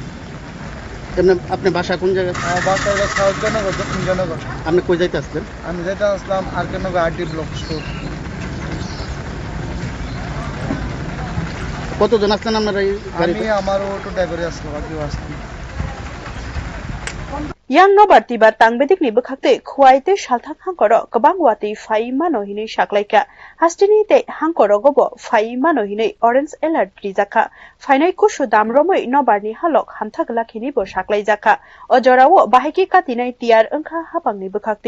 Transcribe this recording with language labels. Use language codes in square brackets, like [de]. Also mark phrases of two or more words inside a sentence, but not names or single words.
[bn] আপনি বাসা কোন জায়গায়? আমার বাসা হলো সাউথ জনগর দক্ষিণ জনগর। আপনি কই যাইতে আসলেন? আমি যাইতে আসলাম আর কে নগর আরডি ব্লক স্টোর। কতজন আসলেন আপনারা? আমি আমার অটো ড্রাইভারে আসলাম আর কেউ আসলাম। [trp] yang nobar tibar tangbedik ni bekhakte khwaite salthak hangkoro kabang wati fai mano hini saklaika hastini te hangkoro gobo fai mano hini [en] orange alert [trp] rijaka fainai kushu damromoi nobar ni halok hamthak lakhini bo saklai jaka ojorao bahiki katinai tiar engkha hapang ni bekhakte